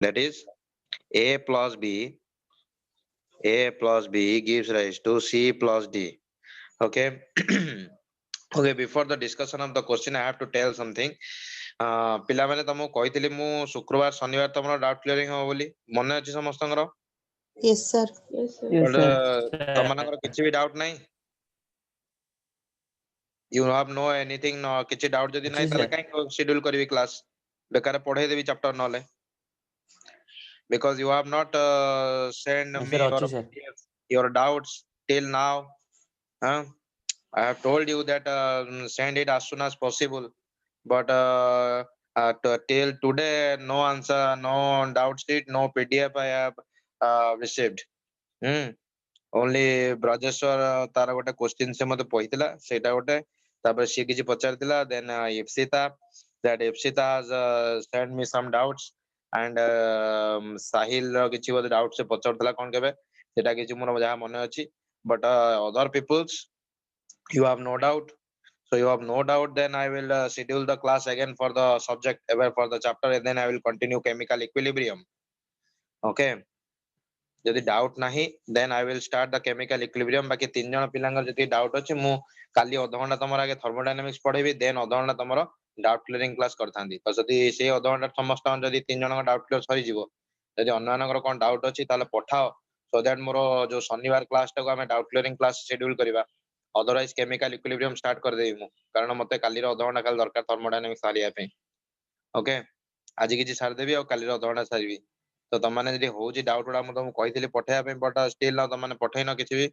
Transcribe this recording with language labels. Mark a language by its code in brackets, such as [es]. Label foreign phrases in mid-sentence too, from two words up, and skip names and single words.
[en] That is a plus b gives rise to c plus d. Okay. Okay, before the discussion of the question I have to tell something. [or] ପିଲାମାନେ ତମକୁ କହିଥିଲି ମୁଁ ଶୁକ୍ରବାର ଶନିବାର ତମର [en] doubt clearing [or] ହବ ବୋଲି, ମନେ ଅଛି ସମସ୍ତଙ୍କର? [en] Yes, sir. [or] But ତମମାନଙ୍କର କିଛି ବି ଡାଉଟ୍ ନାହିଁ? [en] You have no anything, no [or] କିଛି ଡାଉଟ୍ ଯଦି ନାହିଁ ତାହେଲେ କାଇଁ schedule କରିବି କ୍ଲାସ୍, ବେକାର ପଢେଇ ଦେବି ଚାପ୍ଟର ନହେଲେ, [en] because you have not sent me your doubts till now. I have told you that send it as soon as possible, but till today no answer, no doubt sheet, no PDF I have received. [or] Only Brajeshwar ତାର ଗୋଟେ question ସେ ମତେ କହିଥିଲା, ସେଇଟା ଗୋଟେ, ତାପରେ ସିଏ କିଛି ପଚାରିଥିଲା, [en] then Ipsita, that Ipsita has sent me some doubts, and Sahil [or] ର କିଛି ବୋଧେ doubt ସେ ପଚାରୁଥିଲା କଣ କେବେ, ସେଟା କିଛି ମୋର ଯାହା ମନେ ଅଛି, [en] but other people's you have no doubt. So you have no doubt, then I will schedule the class again for the subject, ever for the chapter, and then I will continue chemical equilibrium. Okay. [or] ଯଦି ଡାଉଟ୍ ନାହିଁ [en] then I will start the chemical equilibrium. [or] ବାକି 3 ଜଣ ପିଲାଙ୍କର ଯଦି ଡାଉଟ୍ ଅଛି, ମୁଁ କାଲି ଅଧଘଣ୍ଟା ତମର ଆଗେ thermodynamics ପଢେଇବି, then ଅଧଘଣ୍ଟା ତମର [en] doubt clearing class [or] କରିଥାନ୍ତି। ତ ଯଦି ସେଇ ଅଧଘଣ୍ଟା ସମସ୍ତଙ୍କର ଯଦି 3 ଜଣଙ୍କ [en] doubt clear [or] ସରିଯିବ, ଯଦି ଅନ୍ୟମାନଙ୍କର କଣ ଡାଉଟ୍ ଅଛି ତାହେଲେ ପଠାଅ, [en] so that [or] ମୋର ଯୋଉ ଶନିବାର କ୍ଲାସଟାକୁ ଆମେ [en] doubt clearing class schedule [or] କରିବା। [en] otherwise chemical equilibrium start [or] କରିଦେବି ମୁଁ, କାରଣ ମତେ କାଲିର ଅଧଘଣ୍ଟା ଖାଲି ଦରକାର ଥର୍ମୋଡାଇନାମିକ୍ସ ସାରିବା ପାଇଁ। ଓକେ, ଆଜି କିଛି ସାରିଦେବି ଆଉ କାଲିର ଅଧଘଣ୍ଟା ସାରିବି। ତ ତମମାନେ ଯଦି ହଉଛି ଡାଉଟ୍ ଗୁଡା ମୁଁ ତମକୁ କହିଥିଲି ପଠେଇବା ପାଇଁ, [en] but still [or] ନା ତମମାନେ ପଠେଇନ କିଛି ବି।